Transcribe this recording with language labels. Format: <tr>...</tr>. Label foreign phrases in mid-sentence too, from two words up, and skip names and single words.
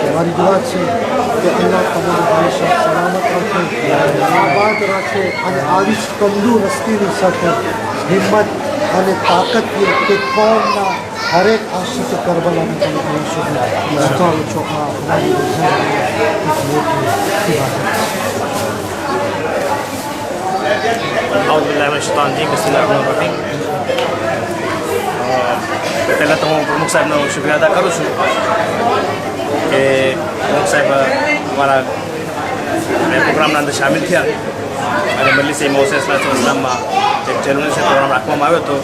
<gu>મારી દુઆ છે કે અલ્લાહ તમને હંમેશા સલામત રાખે આબાદ રાખે અને આવી જ તંદુરસ્તીની સાથે હિંમત અને તાકતની કે કોમના હરેક આશિક કરબલાને તમે કહેશો બતાવો છો. આ અમારી</gu> <ar>أعوذ بالله من الشيطان الرجيم بسم الله الرحمن الرحيم.</ar> <gu>પહેલાં તો હું પ્રમુખ સાહેબનો શુક્રિયા અદા કરું છું કે પ્રમુખ સાહેબ અમારા પ્રોગ્રામના અંદર સામેલ થયા અને મજલિસ ઇસ્લામમાં એક ચેલેન્જ પ્રોગ્રામ રાખવામાં આવ્યો હતો.</gu>